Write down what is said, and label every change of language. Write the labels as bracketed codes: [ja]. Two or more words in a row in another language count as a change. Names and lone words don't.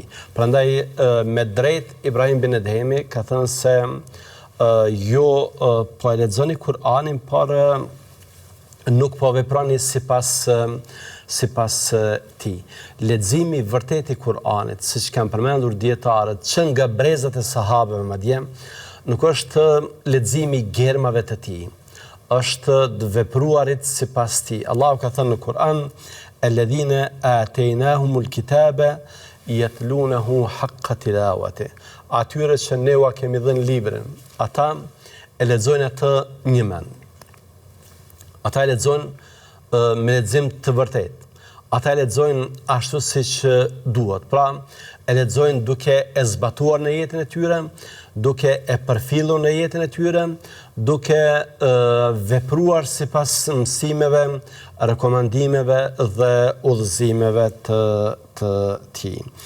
[sq] Prandaj me drejt Ibrahim bin Edhemi ka thënë se po e lexoni Kur'anin, por nuk po veproni sipas tij. Leximi vërtet i Kur'anit, siç kanë përmendur dietarët, që nga brezat e sahabëve madje, nuk është leximi i germave të tij, është të vepruarit sipas tij. Allahu ka thënë në Kur'an: [ar] "الذين آتيناهم الكتاب يتلونه حق تلاوته." [sq] Atyre që ne ua kemi dhënë librin, ata e lexojnë atë një mend. Ata e lexojnë me lexim të vërtetë. Ata e lexojnë ashtu siç duhet. Pra, e lexojnë duke e zbatuar në jetën e tyre, duke e përfillur në jetën e tyre, duke vepruar sipas mësimeve, rekomandimeve dhe udhëzimeve të tij.